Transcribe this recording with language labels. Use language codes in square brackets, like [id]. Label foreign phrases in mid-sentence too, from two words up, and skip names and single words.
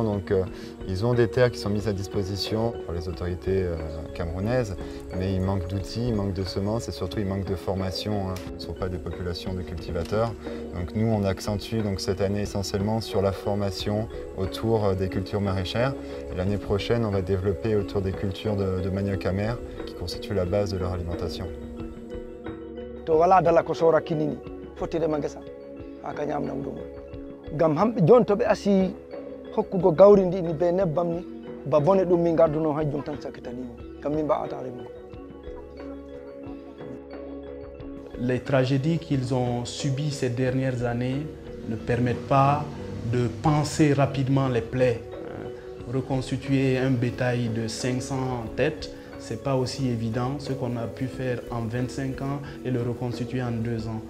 [fr] Donc ils ont des terres qui sont mises à disposition par les autorités camerounaises, mais il manque d'outils, il manque de semences et surtout il manque de formation. Hein. Ce ne sont pas des populations de cultivateurs. Donc nous on accentue donc, cette année essentiellement sur la formation autour des cultures maraîchères. L'année prochaine on va développer autour des cultures de manioc amer qui constituent la base de leur alimentation. [ff] To wala dala ko sora kinini fottidema ngesa ha ka ñamnam ɗum gam hamɓe joni to ɓe asi hokkugo gawri ndi ni be nebbam ni ba bone ɗum min garduno hajjum tan sakkitanimo gam min mbawata remugo. [fr] Les tragédies qu'ils ont subies ces dernières années ne permettent pas de panser rapidement les plaies. Reconstituer un bétail de 500 têtes, ce n'est pas aussi évident, ce qu'on a pu faire en 25 ans et le reconstituer en 2 ans.